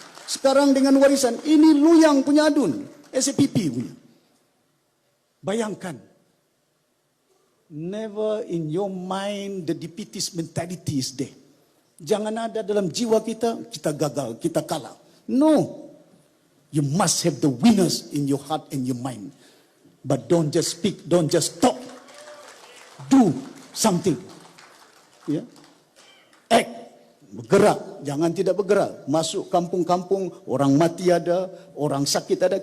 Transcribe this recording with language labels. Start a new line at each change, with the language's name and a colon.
Malay: Sekarang dengan warisan, ini Luyang punya adun. SPP punya. Bayangkan.
English: Never in your mind the defeatist mentality is there.
Malay: Jangan ada dalam jiwa kita, kita gagal, kita kalah.
English: No. You must have the winners in your heart and your mind. But don't just speak, don't just talk. Do something. Yeah. Act.
Malay: Bergerak, jangan tidak bergerak. Masuk kampung-kampung, orang mati ada, orang sakit ada.